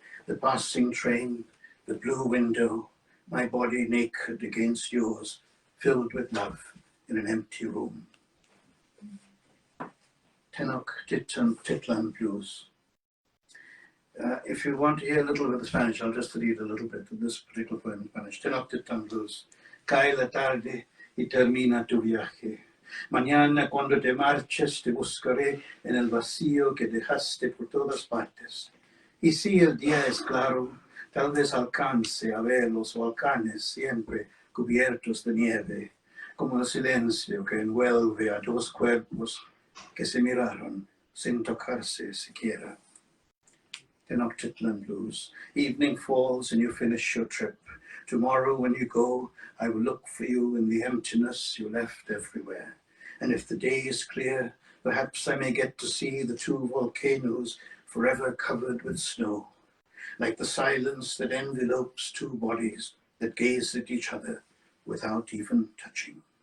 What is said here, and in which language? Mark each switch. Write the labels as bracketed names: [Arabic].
[English] The passing train, the blue window, my body naked against yours, filled with love in an empty room. Tenok Titlan Blues. If you want to hear a little bit of Spanish, I'll just read a little bit of this particular poem in Spanish. Tenok Titlan Blues. [Spanish] Cae la tarde y termina tu viaje. Mañana cuando te marches te buscaré en el vacío que dejaste por todas partes. Y si el día es claro, tal vez alcance a ver los volcanes siempre cubiertos de nieve, como el silencio que envuelve a dos cuerpos que se miraron sin tocarse siquiera. Tenochtitlan Blues. [English] Evening falls and you finish your trip. Tomorrow when you go, I will look for you in the emptiness you left everywhere. And if the day is clear, perhaps I may get to see the two volcanoes forever covered with snow, like the silence that envelopes two bodies that gaze at each other without even touching.